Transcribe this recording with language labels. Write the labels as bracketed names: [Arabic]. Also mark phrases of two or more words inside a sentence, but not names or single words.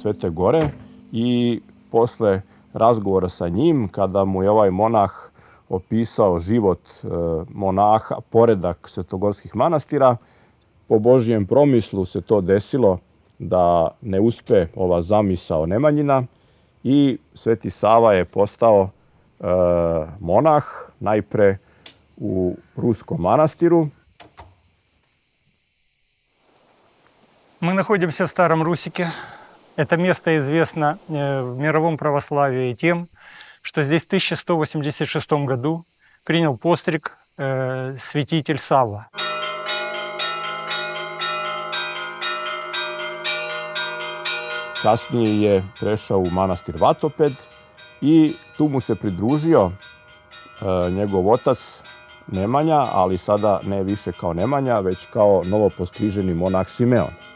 [Serbian] Svete Gore i posle razgovora sa njim, kada mu je ovaj monah opisao život monaha, poredak svetogorskih manastira, po Božijem promislu se to desilo da ne uspe ova zamisao Nemanjina i Sveti Sava je postao monah najpre u Ruskom manastiru. [Russian] Мы находимся в Старом Русике. Это место известно в мировом православии тем, что здесь в 1186 году принял постриг святитель Савва. [Serbian] Kasnije je prešao u manastir Vatoped i tu mu se pridružio njegov otac Nemanja, ali sada ne više kao Nemanja, već kao novopostriženi monah Simeon.